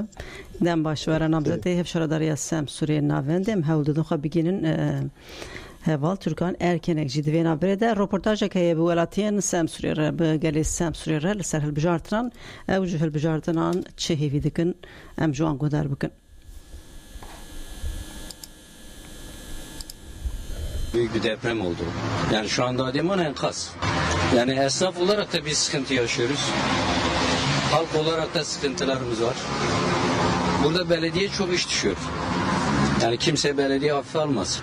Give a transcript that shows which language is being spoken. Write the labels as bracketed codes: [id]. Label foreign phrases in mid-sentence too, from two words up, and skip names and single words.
[ku] Dem baş were namzetê hevşaradariya Sem Sûriyê navendem hewldidin xwe bigînin heval Türkan erkenek jî divê navberê de röportajek heye bi welatiyên Sem Sûriyê re bi gelê Sem Sûriyê re li ser hilbijartinan ew ji hilbijartinan çi hêvî dikin em ji wan guhdar bikin. [tr] Büyük bir deprem oldu. Yani şu anda Adıyaman enkaz. Yani esnaf olarak da bir sıkıntı yaşıyoruz. Halk olarak da sıkıntılarımız var. Burada belediye çok iş düşüyor. Yani kimse belediye hafife almasın.